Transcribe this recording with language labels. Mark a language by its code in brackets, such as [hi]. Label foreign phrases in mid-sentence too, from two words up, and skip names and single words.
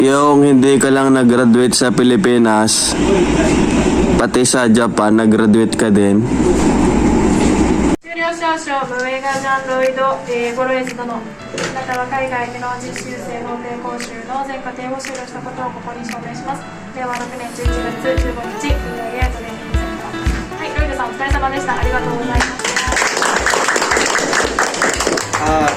[tl] Yung hindi ka lang nag-graduate sa Pilipinas, pati sa Japan, nag-graduate ka din. [ja] 修了証書無映画ジャンロイド、ゴロエズ殿あなたは海外での実習生法廷講習の全過程を修了したことをここに証明します。令和6年11月15日 EIA トレーニングセンター。はい、ロイドさんお疲れ様でした。ありがとうございました。